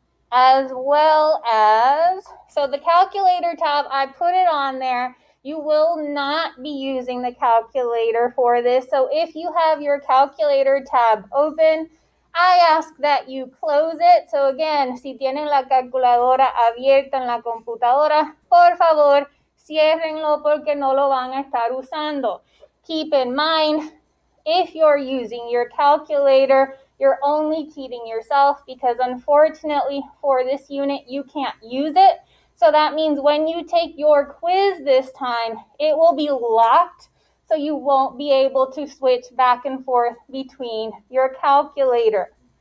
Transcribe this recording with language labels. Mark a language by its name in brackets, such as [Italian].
[English] As well as, so the calculator tab, I put it on there. You will not be using the calculator for this. So if you have your calculator tab open, I ask that you close it. So again, [Spanish] si tienen la calculadora abierta en la computadora, por favor, ciérrenlo porque no lo van a estar usando. [English] Keep in mind, if you're using your calculator, you're only cheating yourself because unfortunately for this unit, you can't use it. So that means when you take your quiz this time, it will be locked. So you won't be able to switch back and forth between your calculator.